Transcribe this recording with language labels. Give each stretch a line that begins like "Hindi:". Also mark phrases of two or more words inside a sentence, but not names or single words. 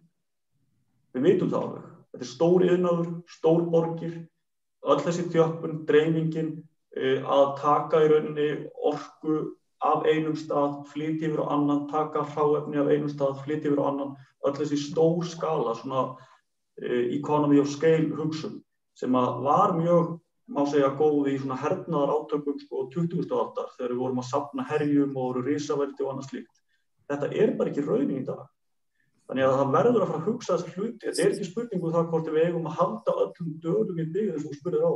Icelandic: Við vitum það alveg. Þetta er stór iðnaður, stór borgir, öll þessi þjöppun, dreifingin, að taka í rauninni orku af einum stað, flytja yfir á annan, taka hráefni af einum stað, flytja yfir á annan, öll þessi stór skala, svona
English: economy of scale
Icelandic: hugsun. Sem var mjög, má segja, góð í svona hernaðar átökum 20. aldar þegar við vorum að safna herjum og voru risaveldi og annað slíkt. Þetta er bara ekki raunin í dag. Þannig að það verður að fara að hugsa þessa hluti. Þetta er ekki spurning um það hvort við eigum að halda öllum dölum í byggðum sem þú spurðir á það.